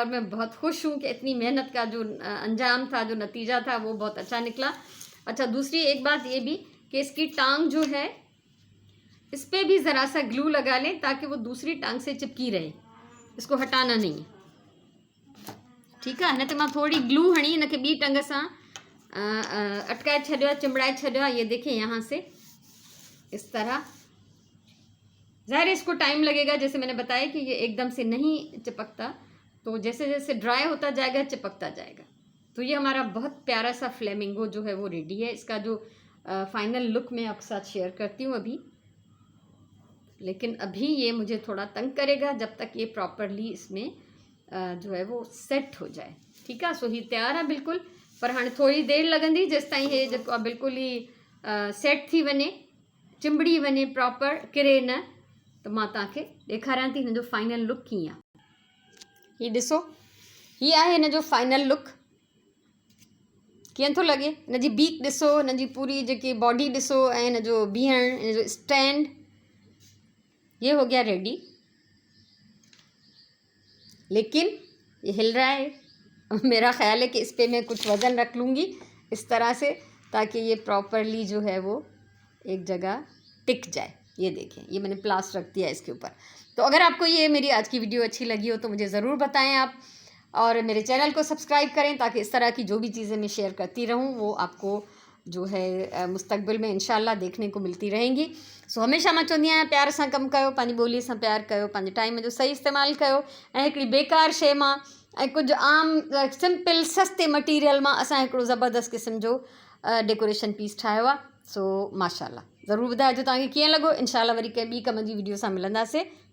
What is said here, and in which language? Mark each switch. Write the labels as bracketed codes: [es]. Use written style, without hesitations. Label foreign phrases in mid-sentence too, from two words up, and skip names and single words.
[ur] اور میں بہت خوش ہوں کہ اتنی محنت کا جو انجام تھا، جو نتیجہ تھا، وہ بہت اچھا نکلا. اچھا، دوسری ایک بات یہ بھی کہ اس کی ٹانگ جو ہے اس پر بھی ذرا سا گلو لگا لیں تاکہ وہ دوسری ٹانگ سے چپکی رہے، اس کو ہٹانا نہیں ہے. ٹھیک ہے. [sd] हिन ते मां थोड़ी ग्लू हणी हिनखे ॿी टंग सां अटकाए छॾियो आहे, चिमड़ाए छॾियो आहे। [ur] یہ دیکھیں یہاں سے اس طرح. ظاہر ہے اس کو ٹائم لگے گا، جیسے میں نے بتایا کہ یہ ایک دم سے نہیں چپکتا، تو جیسے جیسے ڈرائی ہوتا جائے گا چپکتا جائے گا. تو یہ ہمارا بہت پیارا سا فلیمنگو جو ہے وہ ریڈی ہے. اس کا جو [en] final look [ur] میں آپ کے ساتھ شیئر کرتی ہوں ابھی. لیکن ابھی یہ مجھے تھوڑا تنگ کرے گا جب تک یہ پراپرلی اس میں جو ہے وہ سیٹ ہو جائے. ٹھیک ہے. [sd] सो ही तैयार है बिल्कुल, पर हाँ थोड़ी देर लगंदी जेसि ताईं हे जेको बिल्कुल ही सेट थी वञे, चिंबड़ी वञे प्रॉपर, किरे न। तो मां तव्हांखे ॾेखारियां थी हिन जो [en] final look [sd] कीअं आहे। हीअ ॾिसो, हीअ आहे हिन जो [en] final look. [sd] कीअं थो लॻे? हिन जी बीक ॾिसो, हिन जी पूरी जेकी बॉडी ॾिसो, ऐं हिन जो बीहण, हिन जो स्टैंड, [ur] یہ ہو گیا ریڈی. لیکن یہ ہل رہا ہے. میرا خیال ہے کہ اس پر میں کچھ وزن رکھ لوں گی اس طرح سے، تاکہ یہ پراپرلی جو ہے وہ ایک جگہ ٹک جائے. یہ دیکھیں، یہ میں نے پلاسٹر رکھ دیا اس کے اوپر۔ تو اگر آپ کو یہ میری آج کی ویڈیو اچھی لگی ہو تو مجھے ضرور بتائیں آپ، اور میرے چینل کو سبسکرائب کریں تاکہ اس طرح کی جو بھی چیزیں میں شیئر کرتی رہوں وہ آپ کو جو ہے مستقبل میں ان شاء اللہ دیکھنے کو ملتی رہیں گی. [sd] सो हमेशा मां चवंदी आहियां प्यार सां कमु कयो, पंहिंजी ॿोलीअ सां प्यार कयो, पंहिंजे टाइम जो सही इस्तेमालु कयो, ऐं हिकिड़ी बेकार शइ मां ऐं कुझु आम सिंपल सस्ते मटीरियल मां असां हिकिड़ो ज़बरदस्त क़िस्म जो [en] decoration piece [sd] ठाहियो आहे। सो माशाल्लाह, ज़रूरु ॿुधाइजो तव्हांखे कीअं लॻो। इंशाल्लाह वरी कंहिं ॿी कम जी वीडियो सां मिलंदासीं।